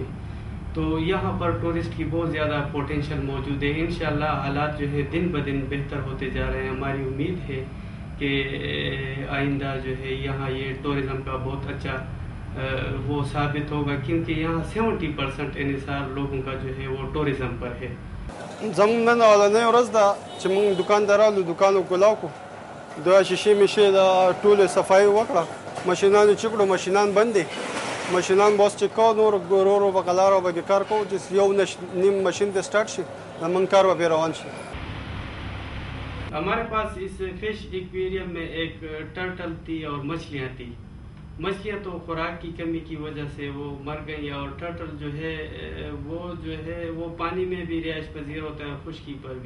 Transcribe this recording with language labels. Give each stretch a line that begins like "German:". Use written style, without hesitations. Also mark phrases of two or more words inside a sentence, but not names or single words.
Urdu: تو یہاں پر ٹورسٹ کی بہت زیادہ پوٹینشیل موجود ہے. انشاءاللہ حالات جو ہے دن بدن بہتر ہوتے جا رہے ہیں. ہماری امید ہے کہ آئندہ جو ہے یہاں یہ ٹورزم کا بہت اچھا وہ ثابت ہوگا، کیونکہ یہاں 70% انحصار لوگوں کا جو ہے وہ ٹورزم پر ہے.
Pashto: زموږ نن اولنۍ ورځ ده چې موږ دکاندارانو دکان وکلاو کو د شیشې میشې د ټولې صفایي وکړه. ماشینانو چې کړو ماشینان بند دي، ماشینان بس چې کو نور ورو په قلاره به کار کوو چې یو نیم ماشین د سٹارټ شي زمونږ کار به روان شي.
Urdu: ہمارے پاس اس فش ایکویریم میں ایک ٹرٹل تھی اور مچھلیاں تھی. مچھلیاں تو خوراک کی کمی کی وجہ سے وہ مر گئی، اور ٹرٹل جو ہے وہ پانی میں بھی رہائش پذیر ہوتا ہے، خشکی پر بھی.